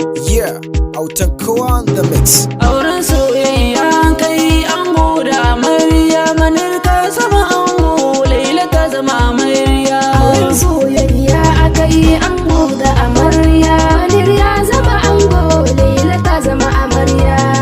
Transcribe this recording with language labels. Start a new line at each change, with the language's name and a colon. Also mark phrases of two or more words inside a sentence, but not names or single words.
English: Yeah,
Hausa: autan kowa
English: on the mix.
Hausa: Auren soyayya kai ango da amarya, manar ka zama ango, Laila ta zama amarya. Auren soyayya aka yi ango da amarya, Manir ya zama ango, Laila ta zama amarya.